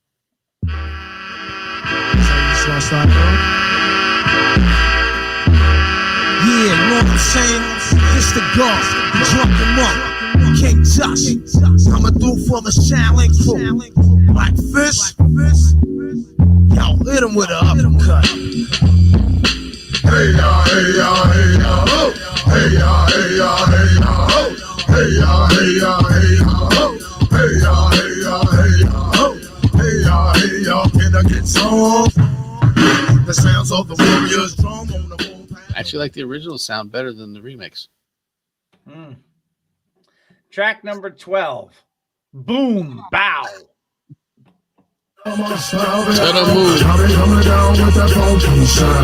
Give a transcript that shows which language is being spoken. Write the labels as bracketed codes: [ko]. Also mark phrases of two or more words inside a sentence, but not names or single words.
[en] Yeah, you know what I'm saying? It's the God, drunk him up, King Josh. I'ma do for the challenge crew. Black Fish. Yo, hit him with an uppercut. Hey ya, hey ya, hey ya, ho. Hey ya, hey ya, hey ya, ho. Hey ya, hey ya, hey ya, ho. Hey ya, hey ya, hey ya, ho. Hey ya, hey ya, can I get some? The sounds of the Warriors drum on the wall. I actually like the original sound better than the remix. Track number 12. Boom, bow. I'll be coming down with that funky sound.